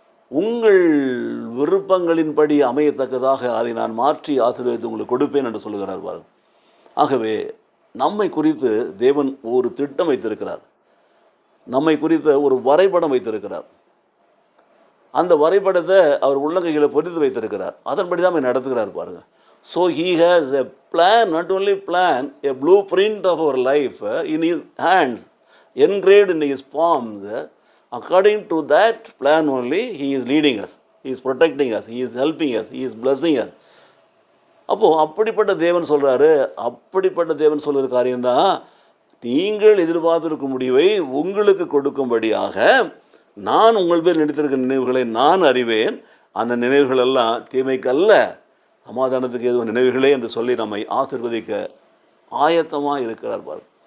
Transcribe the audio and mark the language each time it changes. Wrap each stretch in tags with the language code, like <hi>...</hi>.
<ta>உங்கள் விருப்பங்களின்படி அமையத்தக்கதாக அதை நான் மாற்றி ஆசீர்வதித்து உங்களுக்கு கொடுப்பேன் என்று சொல்லுகிறார் பாருங்கள். ஆகவே நம்மை குறித்து தேவன் ஒரு திட்டம் வைத்திருக்கிறார், நம்மை குறித்த ஒரு வரைபடம் வைத்திருக்கிறார். அந்த வரைபடத்தை அவர் உள்ளங்கைகளை பொறித்து வைத்திருக்கிறார். அதன்படி தான் நடத்துகிறார் பாருங்கள்.</ta> <en>So he has a plan, not only plan, a blueprint of our life in his hands, engraved in his palms. According to that plan only, he is leading us, he is protecting us, he is helping us, he is blessing us.</en> <ta>அப்போது அப்படிப்பட்ட தேவன் சொல்கிறாரு. அப்படிப்பட்ட தேவன் சொல்கிற காரியம்தான் நீங்கள் எதிர்பார்த்திருக்கும் முடிவை உங்களுக்கு கொடுக்கும்படியாக நான் உங்கள் பேர் நினைத்திருக்கிற நினைவுகளை நான் அறிவேன். அந்த நினைவுகள் எல்லாம் தீமைக்கு அல்ல, சமாதானத்துக்கு எதுவும் நினைவுகளே என்று சொல்லி நம்மை ஆசீர்வதிக்க ஆயத்தமாக இருக்கிறார் பார்.</ta>